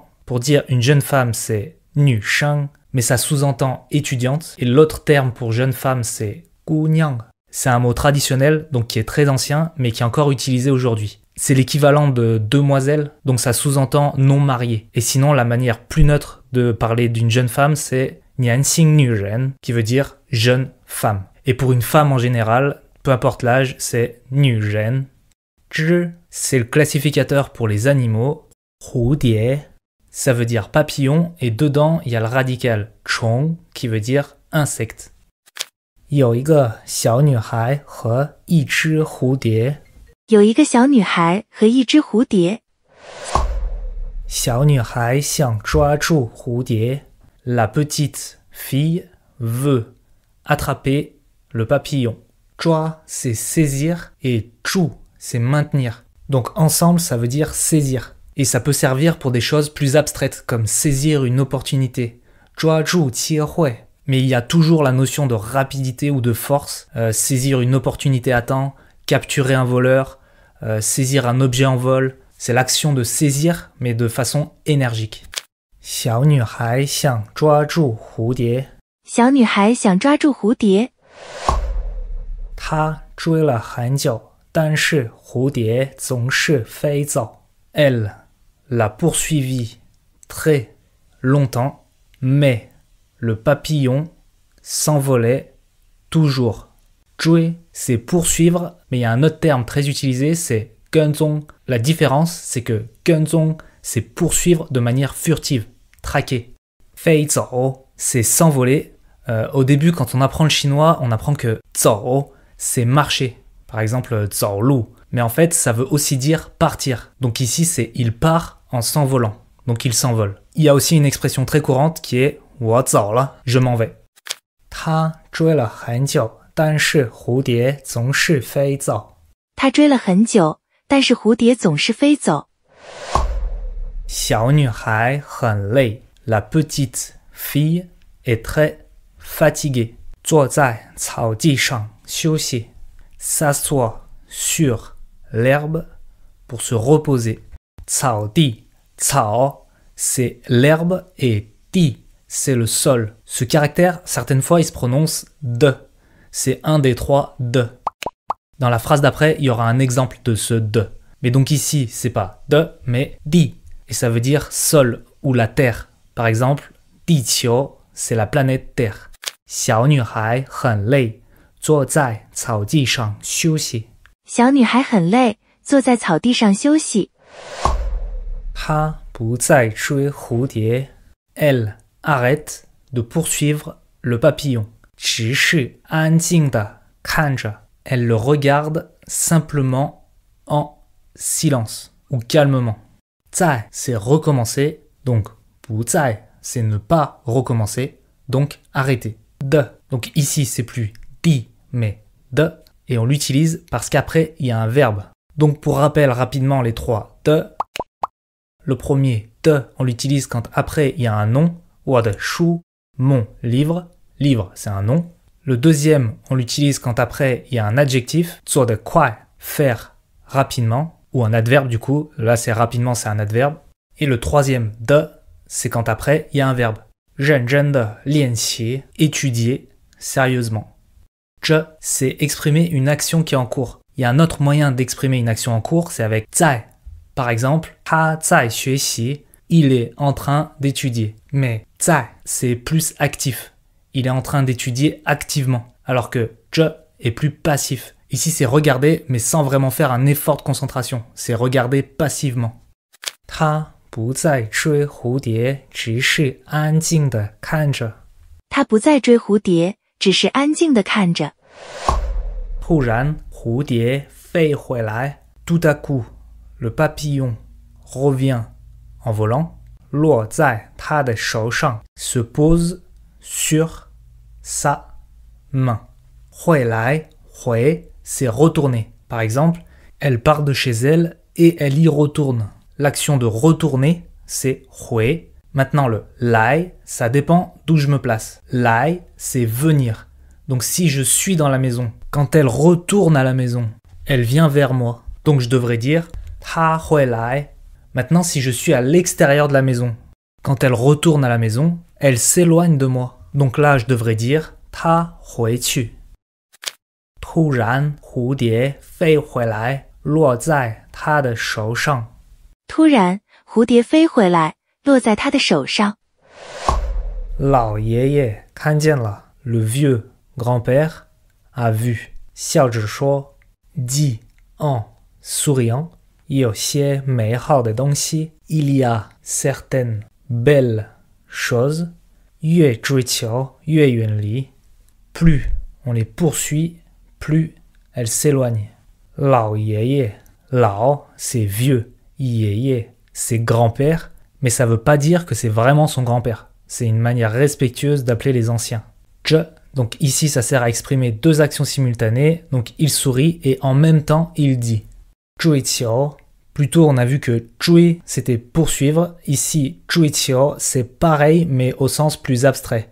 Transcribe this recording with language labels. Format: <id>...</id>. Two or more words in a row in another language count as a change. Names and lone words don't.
<fr>Pour dire une jeune femme, c'est 女生, mais ça sous-entend étudiante. Et l'autre terme pour jeune femme, c'est 姑娘. C'est un mot traditionnel, donc qui est très ancien, mais qui est encore utilisé aujourd'hui. C'est l'équivalent de demoiselle, donc ça sous-entend non mariée. Et sinon, la manière plus neutre de parler d'une jeune femme, c'est</fr> <zh>年轻女人,</zh> <fr>qui veut dire jeune femme. Et pour une femme en général, peu importe l'âge, c'est 女人. 只, c'est le classificateur pour les animaux. 蝴蝶, ça veut dire papillon, et dedans, il y a le radical 虫, qui veut dire insecte.</fr> <zh>有一个小女孩和一只蝴蝶。有一个小女孩和一只蝴蝶。小女孩想抓住蝴蝶。</zh> <fr>La petite fille veut attraper le papillon. 抓, c'est saisir, et 住, c'est maintenir. Donc ensemble, ça veut dire saisir. Et ça peut servir pour des choses plus abstraites, comme saisir une opportunité.</fr> <zh>抓住机会.</zh> <fr>Mais il y a toujours la notion de rapidité ou de force. Saisir une opportunité à temps, capturer un voleur, saisir un objet en vol. C'est l'action de saisir, mais de façon énergique.</fr> <zh>小女孩想抓住蝴蝶。小女孩想抓住蝴蝶。她追了很久，但是蝴蝶总是飞走。</zh> <fr>Elle l'a poursuivi très longtemps, mais le papillon s'envolait toujours. 追, c'est poursuivre, mais il y a un autre terme très utilisé, c'est 跟踪. La différence, c'est que 跟踪, c'est poursuivre de manière furtive, traquer. 飞走, c'est s'envoler. Au début, quand on apprend le chinois, on apprend que 走, c'est marcher. Par exemple, 走路. Mais en fait, ça veut aussi dire partir. Donc ici, c'est il part en s'envolant. Donc il s'envole. Il y a aussi une expression très courante qui est</fr> <zh>我走了,</zh> <fr>je m'en vais.</fr> <zh>他追了很久，但是蝴蝶总是飞走。他追了很久，但是蝴蝶总是飞走。小女孩很累。</zh> <fr>La petite fille est très fatiguée.</fr> <zh>坐在草地上休息。</zh> <fr>S'assoit sur l'herbe pour se reposer.</fr> <zh>草地, 草,</zh> <fr>c'est l'herbe et 地, c'est le sol. Ce caractère, certaines fois, il se prononce de. C'est un des trois de. Dans la phrase d'après, il y aura un exemple de ce de. Mais donc ici, c'est pas de, mais di. Et ça veut dire sol ou la terre. Par exemple, 地球, c'est la planète Terre.</fr> <zh>小女孩很累，坐在草地上休息。小女孩很累，坐在草地上休息。她不再追蝴蝶。</zh> <fr>Elle arrête de poursuivre le papillon.</fr> <zh>只是安静地看着。</zh> <fr>Elle le regarde simplement en silence ou calmement. 再, c'est recommencer, donc 不再, c'est ne pas recommencer, donc arrêter. De, donc ici c'est plus di, mais de, et on l'utilise parce qu'après il y a un verbe. Donc pour rappel rapidement les trois de. Le premier de, on l'utilise quand après il y a un nom.</fr> <zh>我的书,</zh> <fr>mon livre. Livre, c'est un nom. Le deuxième, on l'utilise quand après il y a un adjectif.</fr> <zh>做得快,</zh> <fr>faire rapidement. Ou un adverbe du coup. Là c'est rapidement, c'est un adverbe. Et le troisième de, c'est quand après il y a un verbe.</fr> <zh>认真的练习,</zh> <fr>étudier sérieusement. 这, c'est exprimer une action qui est en cours. Il y a un autre moyen d'exprimer une action en cours, c'est avec 在. Par exemple,</fr> <zh>他在学习,</zh> <fr>il est en train d'étudier. Mais 在, c'est plus actif. Il est en train d'étudier activement. Alors que 这 est plus passif. Ici, c'est regarder, mais sans vraiment faire un effort de concentration. C'est regarder passivement.</fr> <zh>他不再追蝴蝶，只是安静地看着。他不再追蝴蝶，只是安静地看着。突然，蝴蝶飞回来。</zh> <fr>Tout à coup, le papillon revient en volant,</fr> <zh>落在他的手上</zh> <fr>se pose sur sa main.</fr> <zh>回来，回</zh> <fr>c'est retourner. Par exemple, elle part de chez elle et elle y retourne. L'action de retourner, c'est 回. Maintenant, le 来, ça dépend d'où je me place. 来, c'est venir. Donc si je suis dans la maison, quand elle retourne à la maison, elle vient vers moi. Donc je devrais dire</fr> <zh>她回来.</zh> <fr>Maintenant, si je suis à l'extérieur de la maison, quand elle retourne à la maison, elle s'éloigne de moi. Donc là, je devrais dire</fr> <zh>她回去. 突然，蝴蝶飞回来，落在她的手上。突然，蝴蝶飞回来，落在他的手上。老爷爷看见了</zh> <fr>le vieux grand-père a vu</fr> <zh>笑着说</zh> <fr>dit en souriant</fr> <zh>有些美好的东西</zh> <fr>il y a certaines belles choses</fr> <zh>越追求越远离</zh> <fr>plus on les poursuit plus elles s'éloignent</fr> <zh>老爷爷 老</zh> <fr>c'est vieux 爷爷 c'est grand-père mais ça veut pas dire que c'est vraiment son grand-père. C'est une manière respectueuse d'appeler les anciens. 这 donc ici ça sert à exprimer deux actions simultanées, donc il sourit et en même temps il dit. 追求 plutôt on a vu que 追 c'était poursuivre, ici 追求 c'est pareil mais au sens plus abstrait.</fr>